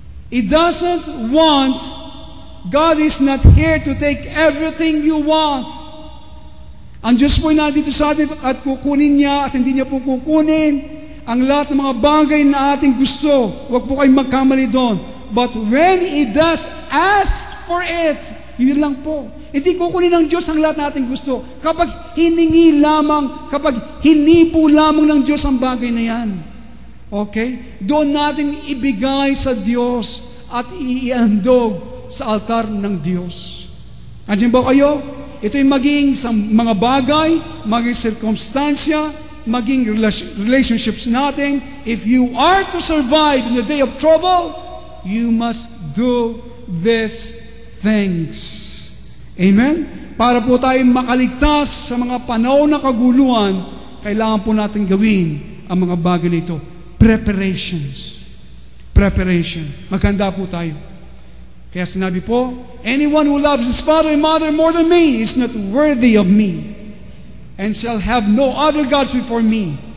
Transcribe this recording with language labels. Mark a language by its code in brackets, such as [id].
[en] It doesn't want, God is not here to take everything you want. [tl] Ang Diyos po ay nandito sa atin at kukunin niya at hindi niya po kukunin ang lahat ng mga bagay na ating gusto. Huwag po kayong magkamali doon. [en] But when He does ask for it, [tl] yun lang po. Hindi kukunin ng Diyos ang lahat na ating gusto. Kapag hiningi lamang, kapag hinipo lamang ng Diyos ang bagay na yan. Okay? Doon natin ibigay sa Diyos at iiandog sa altar ng Diyos. Andiyan ba kayo? Ito'y maging sa mga bagay, maging sirkumstansya, maging relationships natin. [en] If you are to survive in the day of trouble, you must do these things. Amen? [tl] Para po tayo makaligtas sa mga panahon ng kaguluhan, kailangan po natin gawin ang mga bagay nito. [en] Preparations. Preparation. [tl] Maganda po tayo. Kaya sinabi po, [en] anyone who loves his father and mother more than me is not worthy of me, and shall have no other gods before me.